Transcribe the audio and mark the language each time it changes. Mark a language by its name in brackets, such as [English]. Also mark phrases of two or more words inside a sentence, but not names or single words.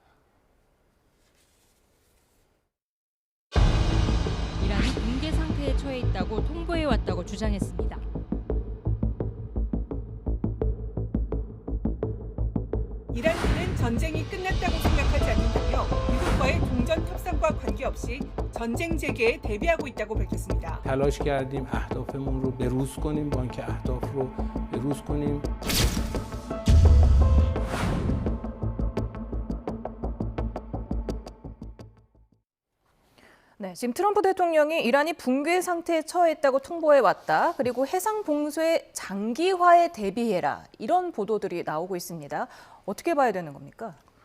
[Korean] 이란이 붕괴 상태에 처해 있다고 통보해왔다고 주장했습니다. 이란군은 전쟁이 끝났다고 생각하지 않는다며 미국과의 종전 협상과 관계없이 전쟁 재개에 대비하고 있다고 밝혔습니다. [Persian] تلاش کردیم اهدافمون رو بروز کنیم با اینکه اهداف رو بروز کنیم. [Korean] 네, 지금 트럼프 대통령이 이란이 붕괴 상태에 처했다고 통보해왔다. 그리고 해상 봉쇄 장기화에 대비해라. 이런 보도들이 나오고 있습니다. 어떻게 봐야 되는 겁니까?